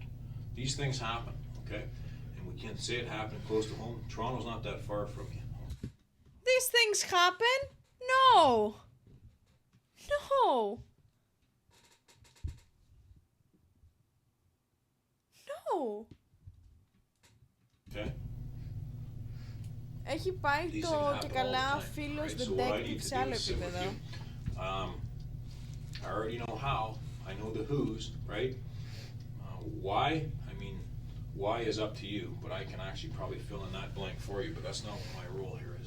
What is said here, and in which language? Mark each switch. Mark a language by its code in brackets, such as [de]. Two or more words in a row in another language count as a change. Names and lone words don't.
[en] These things happen, okay? And we can't say it happened close to home. Toronto's not that far from you. These things happen? No! No! No! Okay? [el] Έχει πάει [en] These [el] το [en] things happen [el] και [en] all the [el] καλά [en] time, [el] φίλος [en] right? So what I need detective to [el] σε [en] do [el] άλλο [en] is sit with [el] επίπεδο. [en] you. I already know how. I know the who's, right? Why? I mean, why is up to you, but I can actually probably fill in that blank for you, but that's not what my role here is.